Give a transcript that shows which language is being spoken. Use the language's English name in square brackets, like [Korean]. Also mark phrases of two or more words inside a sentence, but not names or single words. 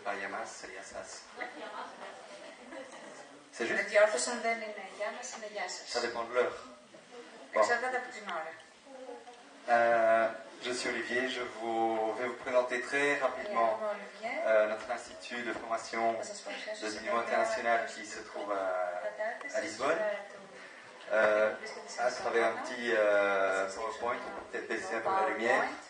[Greek] μας, [French] c'est Yassas. C'est juste? [Greek] Διόρθωσαν δεν είναι για μας, είναι για σας. [French] Ça dépend de l'heure. [Greek] Εξαρτάται από την ώρα. [French] Je suis Olivier, je vais vous présenter très rapidement notre institut de formation de niveau international qui se trouve à Lisbonne. À travers un petit PowerPoint, on peut peut-être baisser un peu la lumière.